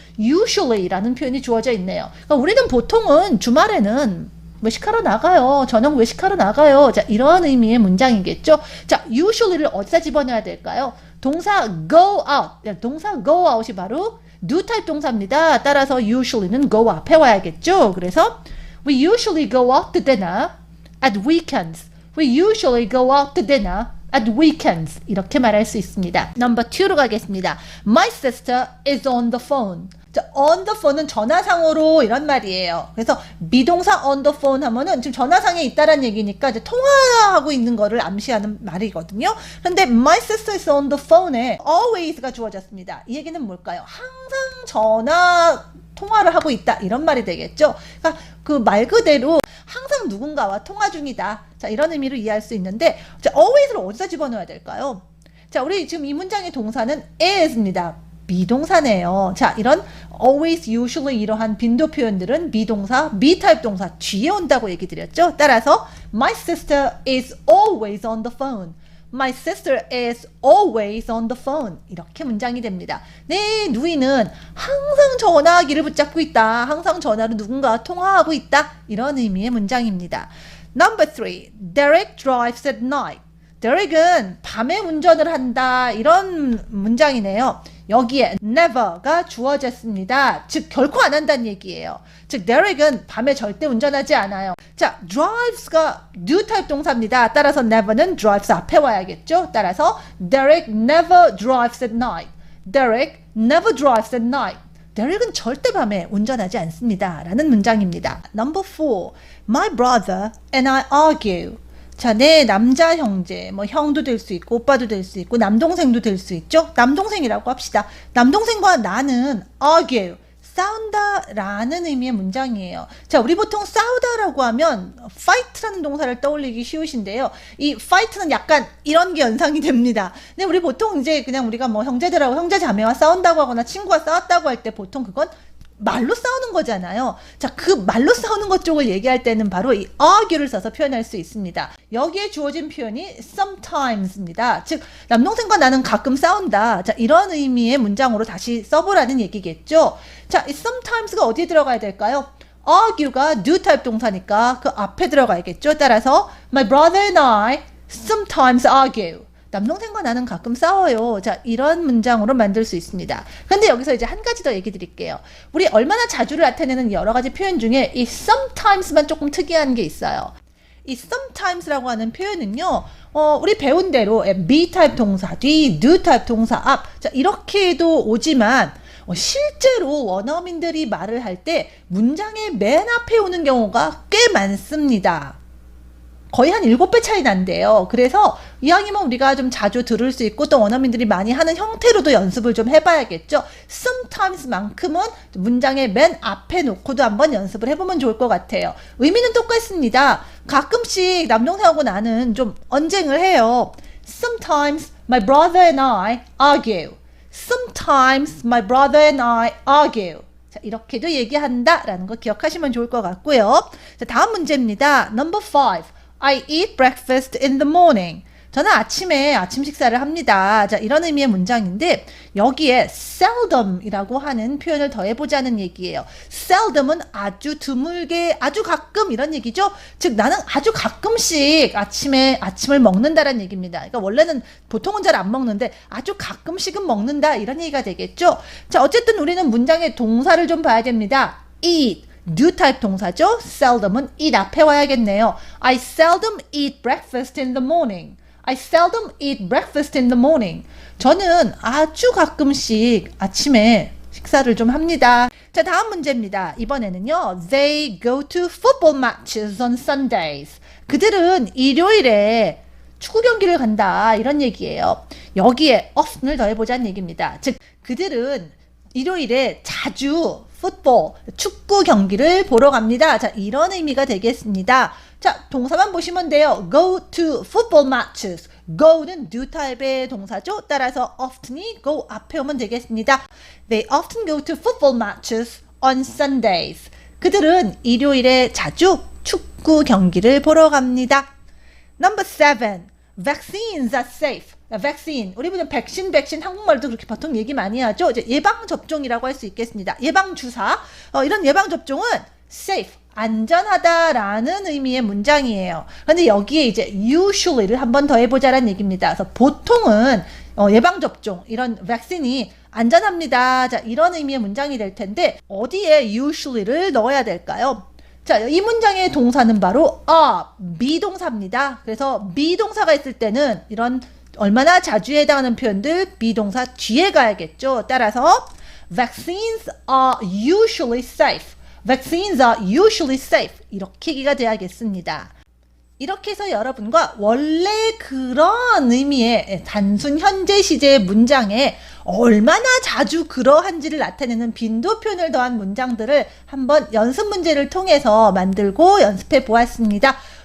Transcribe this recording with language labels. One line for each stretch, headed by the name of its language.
Korean: usually라는 표현이 주어져 있네요. 그러니까 우리는 보통은 주말에는 외식하러 나가요. 저녁 외식하러 나가요. 자, 이런 의미의 문장이겠죠. 자, usually를 어디다 집어넣어야 될까요? 동사 go out. 동사 go out이 바로 do 타입 동사입니다. 따라서 usually는 go 앞에 와야겠죠. 그래서
English: we usually go out to dinner at weekends. We usually go out to dinner at weekends.
Korean: 이렇게 말할 수 있습니다.
English: Number 2
Korean: 로 가겠습니다.
English: My sister is on the phone.
Korean: 자, on the phone은 전화상으로 이런 말이에요. 그래서 비동사 on the phone 하면은 지금 전화상에 있다라는 얘기니까 이제 통화하고 있는 거를 암시하는 말이거든요. 그런데
English: my sister is on the phone
Korean: 에 always가 주어졌습니다. 이 얘기는 뭘까요? 항상 통화를 하고 있다 이런 말이 되겠죠. 그러니까 그 말 그대로 항상 누군가와 통화 중이다. 자, 이런 의미로 이해할 수 있는데 자, always를 어디다 집어넣어야 될까요? 자, 우리 지금 이 문장의 동사는 is입니다. 비동사네요. 자, 이런 always, usually 이러한 빈도 표현들은 비동사, be 타입 동사 뒤에 온다고 얘기 드렸죠. 따라서
English: my sister is always on the phone. My sister is always on the phone.
Korean: 이렇게 문장이 됩니다. 내 누이는 항상 전화기를 붙잡고 있다. 항상 전화로 누군가와 통화하고 있다. 이런 의미의 문장입니다.
English: Number 3. Derek drives at night.
Korean: Derek은 밤에 운전을 한다. 이런 문장이네요. 여기에 never가 주어졌습니다. 즉 결코 안 한다는 얘기예요. 즉 Derek은 밤에 절대 운전하지 않아요. 자, drives가 do 타입 동사입니다. 따라서 never는 drives 앞에 와야겠죠.
English: 따라서 Derek never drives at night. Derek never drives at night.
Korean: Derek은 절대 밤에 운전하지 않습니다. 라는 문장입니다.
English: Number 4. My brother and I argue.
Korean: 자, 내 남자 형제, 뭐 형도 될 수 있고 오빠도 될 수 있고 남동생도 될 수 있죠. 남동생이라고 합시다. 남동생과 나는 argue, 싸운다 라는 의미의 문장이에요. 자, 우리 보통 싸우다라고 하면 fight라는 동사를 떠올리기 쉬우신데요. 이 fight는 약간 이런 게 연상이 됩니다. 근데 우리 보통 이제 그냥 우리가 뭐 형제들하고 형제 자매와 싸운다고 하거나 친구와 싸웠다고 할 때 보통 그건 말로 싸우는 거잖아요. 자, 그 말로 싸우는 것 쪽을 얘기할 때는 바로 이 argue를 써서 표현할 수 있습니다. 여기에 주어진 표현이 sometimes입니다. 즉, 남동생과 나는 가끔 싸운다. 자, 이런 의미의 문장으로 다시 써보라는 얘기겠죠. 자, 이 sometimes가 어디에 들어가야 될까요? argue가 do 타입 동사니까 그 앞에 들어가야겠죠. 따라서
English: my brother and I sometimes argue.
Korean: 남동생과 나는 가끔 싸워요. 자, 이런 문장으로 만들 수 있습니다. 근데 여기서 이제 한 가지 더 얘기 드릴게요. 우리 얼마나 자주를 나타내는 여러 가지 표현 중에 이 sometimes만 조금 특이한 게 있어요. 이 sometimes라고 하는 표현은요, 우리 배운 대로 be 타입 동사 뒤, do 타입 동사 앞, 자, 이렇게도 오지만 실제로 원어민들이 말을 할 때 문장의 맨 앞에 오는 경우가 꽤 많습니다. 거의 한 7배 차이 난대요. 그래서 이왕이면 우리가 좀 자주 들을 수 있고 또 원어민들이 많이 하는 형태로도 연습을 좀 해봐야겠죠. sometimes만큼은 문장의 맨 앞에 놓고도 한번 연습을 해보면 좋을 것 같아요. 의미는 똑같습니다. 가끔씩 남동생하고 나는 좀 언쟁을 해요.
English: Sometimes my brother and I argue. Sometimes my brother and I argue.
Korean: 자, 이렇게도 얘기한다라는 거 기억하시면 좋을 것 같고요. 자, 다음 문제입니다.
English: Number 5. I eat breakfast in the morning.
Korean: 저는 아침에 아침 식사를 합니다. 자, 이런 의미의 문장인데 여기에 seldom이라고 하는 표현을 더해보자는 얘기예요. seldom은 아주 드물게, 아주 가끔 이런 얘기죠. 즉 나는 아주 가끔씩 아침을 먹는다라는 얘기입니다. 그러니까 원래는 보통은 잘 안 먹는데 아주 가끔씩은 먹는다 이런 얘기가 되겠죠. 자, 어쨌든 우리는 문장의 동사를 좀 봐야 됩니다. eat. do 타입 동사죠. seldom은 eat 앞에 와야겠네요.
English: I seldom eat breakfast in the morning. I seldom eat breakfast in the morning.
Korean: 저는 아주 가끔씩 아침에 식사를 좀 합니다. 자, 다음 문제입니다. 이번에는요.
English: They go to football matches on Sundays.
Korean: 그들은 일요일에 축구 경기를 간다. 이런 얘기예요. 여기에 often을 더해보자는 얘기입니다. 즉, 그들은 일요일에 자주 축구 경기를 보러 갑니다. 자, 이런 의미가 되겠습니다. 자, 동사만 보시면 돼요.
English: Go to football matches.
Korean: Go는 do 타입의 동사죠. 따라서 often이 go 앞에 오면 되겠습니다.
English: They often go to football matches on Sundays.
Korean: 그들은 일요일에 자주 축구 경기를 보러 갑니다.
English: Number 7. Vaccines are safe.
Korean: 백신, 우리 보면 백신 한국말도 그렇게 보통 얘기 많이 하죠. 이제 예방접종이라고 할 수 있겠습니다. 예방주사, 이런 예방접종은 safe, 안전하다라는 의미의 문장이에요. 그런데 여기에 이제 usually를 한번 더 해보자라는 얘기입니다. 그래서 보통은 예방접종, 이런 백신이 안전합니다. 자, 이런 의미의 문장이 될 텐데 어디에 usually를 넣어야 될까요? 자, 이 문장의 동사는 바로 비동사입니다. 그래서 비동사가 있을 때는 이런 얼마나 자주 해당하는 표현들 비동사 뒤에 가야겠죠. 따라서
English: vaccines are usually safe. Vaccines are usually safe.
Korean: 이렇게 얘기가 돼야겠습니다. 이렇게 해서 여러분과 원래 그런 의미의 단순 현재 시제의 문장에 얼마나 자주 그러한지를 나타내는 빈도 표현을 더한 문장들을 한번 연습 문제를 통해서 만들고 연습해 보았습니다.